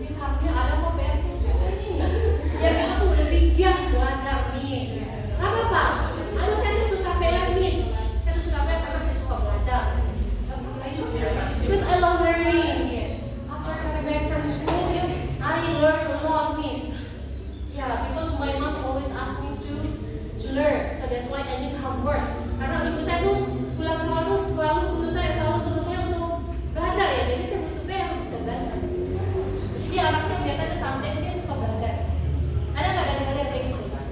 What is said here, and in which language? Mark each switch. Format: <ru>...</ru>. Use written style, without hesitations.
<id>Ini seharusnya ada kok PR itu. Ya kita tuh lebih giat belajar Miss. Gak apa-apa. Saya tuh suka PR Miss. Saya tuh suka PR karena saya suka belajar.</id> <en>Because I love learning. After coming back from school, I learn a lot Miss. Yeah, because my mom always ask me to learn. So that's why I need hard work.</en> <id>Karena ibu saya tuh pulang sekolah tuh selalu butuh saya, selalu suruh saya untuk belajar ya. Jadi saya butuh PR untuk bisa belajar. Jadi anaknya biasanya santai, dia suka belajar. Ada nggak dari kalian kayak gitu?</id>